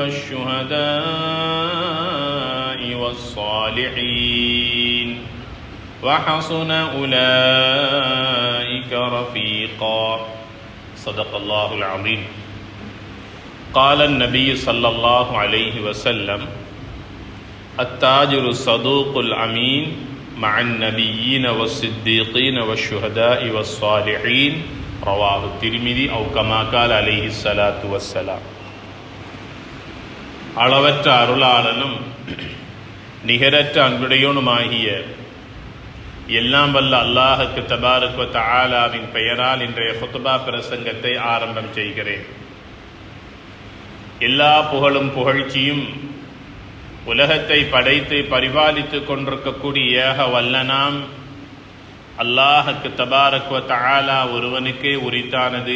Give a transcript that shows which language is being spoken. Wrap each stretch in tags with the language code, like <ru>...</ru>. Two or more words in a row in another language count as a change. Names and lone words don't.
<ar>والشهداء والصالحين وحسن أولئك رفيقا صدق الله العظيم قال النبي صلى الله عليه وسلم التاجر الصدوق الأمين مع النبيين والصديقين والشهداء والصالحين رواه الترمذي أو كما قال عليه الصلاة والسلام</ar> <ta>அளவற்ற அருளாளனும் நிகரற்ற அன்புடையோனுமாகிய எல்லாம் வல்ல அல்லாஹுக்கு</ta> <ar>تبارك وتعالى</ar> <ta>பெயரால் இன்றைய ஹுத்பா பிரசங்கத்தை ஆரம்பம் செய்கிறேன். எல்லா புகழும் புகழ்ச்சியும் உலகத்தை படைத்து பரிபாலித்து கொண்டிருக்கக்கூடிய ஏக வல்லனாம் அல்லாஹுக்கு</ta> <ar>تبارك وتعالى</ar> <ta>ஒருவனுக்கே உரித்தானது.</ta>